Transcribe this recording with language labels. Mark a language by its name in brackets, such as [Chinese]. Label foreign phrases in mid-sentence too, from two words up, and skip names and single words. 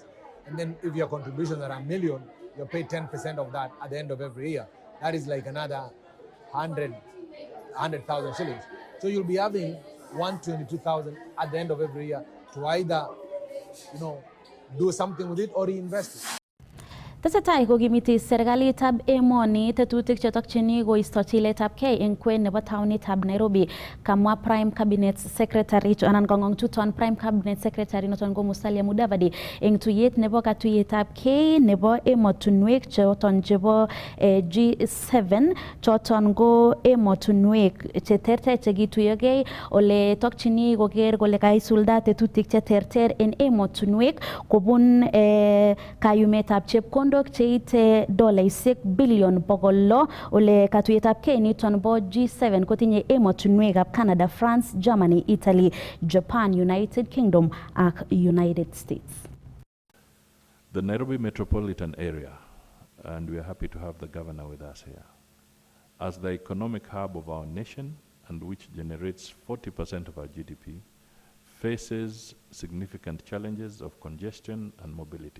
[English] And then if your contributions are $1 million, you're paid 10% of that at the end of every year. That is like another 100,000 shillings. So you'll be having 122,000 at the end of every year to either, do something with it or reinvest it. [Kalenjin] Tesetai kokimiti serikalitab emoni tetutik chetokchini koisto chiletabgei eng kwen nebo taonitab Nairobi. Kamwa [English] Prime Cabinet Secretary [Kalenjin] anan kong'ong'uton [English] Prime Cabinet Secretary [Kalenjin] noton ko Musalia Mudavadi eng tuyet nebo katuyetabgei nebo emotunwek choton chebo G7 choton ko emotunwek cheterter chekituyogei ole tokchini koker kole kaisulda tetutik cheterter en emotunwek kobun kayumetab chepkondok cheite dolaisiek bilion 100 ole katuyetabgei niton bo G7 kotinye emotunwekab Canada, France, Germany, Italy, Japan, United Kingdom ak United States. [English] The Nairobi metropolitan area, and we are happy to have the governor with us here, as the economic hub of our nation and which generates 40% of our GDP, faces significant challenges of congestion and mobility.